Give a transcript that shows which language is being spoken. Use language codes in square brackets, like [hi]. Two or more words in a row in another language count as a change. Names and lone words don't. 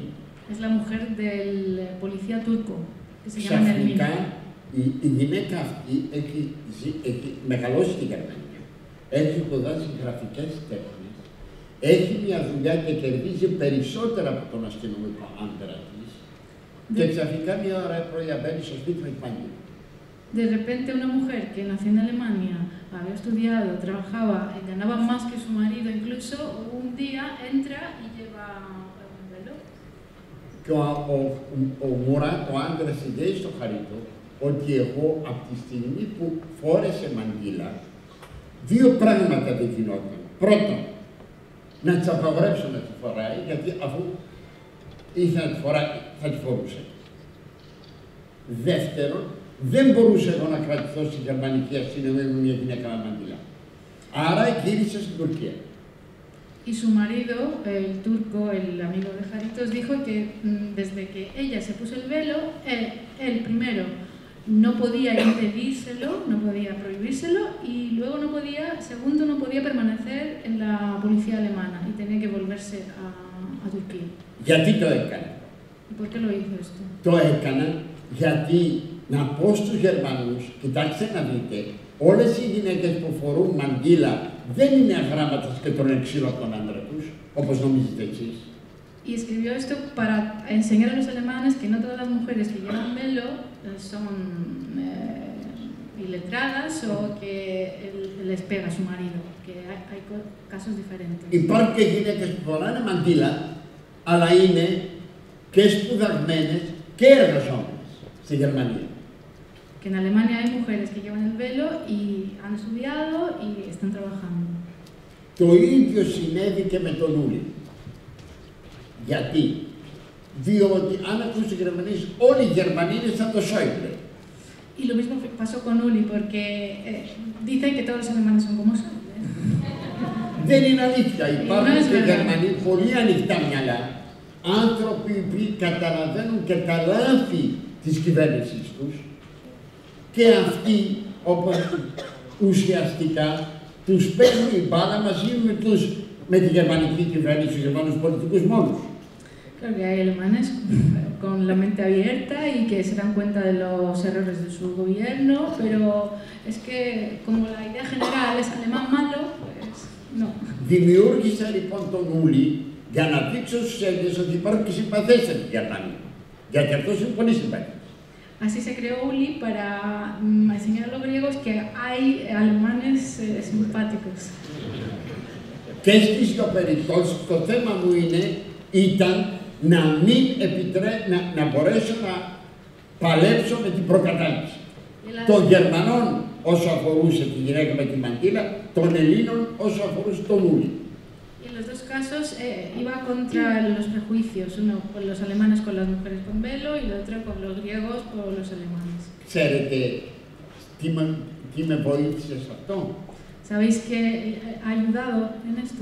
[es] Es la mujer del policía turco, que se llama Nermin. [el] Ξαφνικά η γυναίκα αυτή έχει μεγαλώσει στη Γερμανία, έχει σπουδάσει γραφικές τέχνες, έχει μια δουλειά και κερδίζει περισσότερα από τον αστυνομικό άντρα της και ξαφνικά μια ώρα πρωί μπαίνει στο σπίτι με πανί. [es] De repente una mujer que nació en Alemania, había estudiado, trabajaba, ganaba más que su marido, incluso un día entra y lleva un velo. [el] Και ο Μουράτ, ο άντρας, λέει στο Χαρίτο ότι εγώ από τη στιγμή που φόρεσε μαντήλα, δύο πράγματα δεν γινόταν. Πρώτον, να της απαγορέψω να τη φοράει, γιατί αφού ήθελε να τη φοράει, θα τη φορούσε. Δεύτερον, δεν μπορούσα εγώ να κρατηθώ στη γερμανική αστυνομία με μια γυναίκα με μαντήλα. Άρα γύρισα στην Τουρκία. [es] Y su marido, el turco, el amigo de Jaritos, dijo que desde que ella se puso el velo, él primero no podía impedírselo, no podía prohibírselo, y luego segundo, no podía permanecer en la policía alemana y tenía que volverse a Turquía. [el] Γιατί το έκανε? [es] ¿Y por qué lo hizo esto? [el] Το έκανα γιατί να πω στους Γερμανούς, κοιτάξτε να δείτε, όλες οι γυναίκες που φορούν μαντήλα δεν είναι αγράμματες και τρώνε ξύλο από τον άντρα τους, όπως νομίζετε εσείς. [es] Y escribió esto para enseñar a los alemanes que no todas las mujeres que llevan velo son iletradas o que les pega su marido, que hay casos diferentes. [el] Υπάρχουν και γυναίκες που φοράνε μαντήλα, αλλά είναι και σπουδαγμένες και εργαζόμενες στη Γερμανία. [es] Que en Alemania hay mujeres que llevan el velo y han estudiado y están trabajando. [el] Το ίδιο συνέβη και με τον Ούλη. Γιατί? Διότι αν ακούσει οι Γερμανίες, όλοι οι Γερμανοί είναι σαν το Σόιμπλε. [es] Y lo mismo pasó con Uli, porque dicen que todos los alemanes son como son. [el] Δεν είναι αλήθεια. Υπάρχουν και Γερμανοί πολύ ανοιχτά μυαλά, άνθρωποι που καταλαβαίνουν και τα λάθη της κυβέρνησης τους και αυτοί, όπως ουσιαστικά, τους παίρνουν η μπάλα μαζί με τη γερμανική κυβέρνηση, τους γερμανούς πολιτικούς μόνους. [es] Claro que hay alemanes con la mente abierta y que se dan cuenta de los errores de su gobierno, pero es que como la idea general es alemán malo, pues No. [el] Δημιούργησα λοιπόν τον Ούλη για να δείξω στους Έλληνες ότι υπάρχουν και συμπαθέστατοι Γερμανοί. Γιατί αυτός είναι πολύ συμπαθής. [es] Así se creó Uli para enseñar a los griegos que hay alemanes simpáticos. [el] Και στις δύο περιπτώσεις το θέμα μου ήταν να μην να μπορέσω να παλέψω με την προκατάληψη. Των Γερμανών όσο αφορούσε τη γυναίκα με τη μαντήλα, των Ελλήνων όσο αφορούσε τον Ούλη. [es] En los dos casos iba contra los prejuicios, uno con los alemanes con las mujeres con velo y el otro con los griegos por los alemanes. [el] Ξέρετε τι με βοήθησε σε αυτό? [es] ¿Sabéis qué ha ayudado en esto?